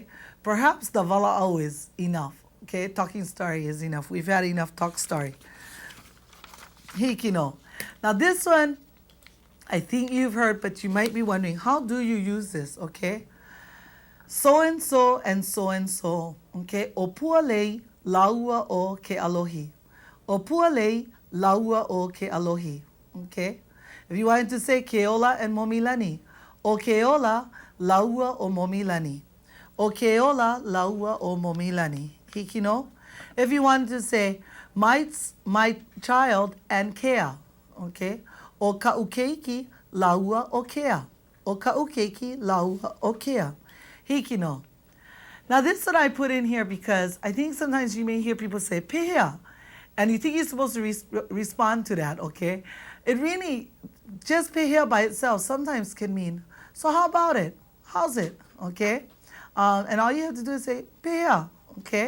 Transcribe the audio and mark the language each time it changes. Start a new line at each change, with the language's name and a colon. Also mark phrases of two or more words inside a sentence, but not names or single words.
English: Perhaps the vala'au is enough. Okay? Talking story is enough. We've had enough talk story.
Hawaiian: Hikino.
English: Now this one, I think you've heard, but you might be wondering, how do you use this? Okay? So and so and so and so. Okay?
Hawaiian: Opualei laua o ke alohi. Opualei laua o ke alohi.
English: Okay? If you wanted to say keola and momilani.
Hawaiian: O keola laua o momilani. O keola laua o momilani. Hikino.
English: If you wanted to say my child and kea.
Hawaiian: Okay? O ka'ukeiki laua o kea. O ka'ukeiki laua o kea. Hikino.
English: Now this that I put in here because I think sometimes you may hear people say pehea. And you think you're supposed to respond to that, okay? It really, just pehea by itself sometimes can mean, so how about it? How's it? Okay? And all you have to do is say, pehea, okay?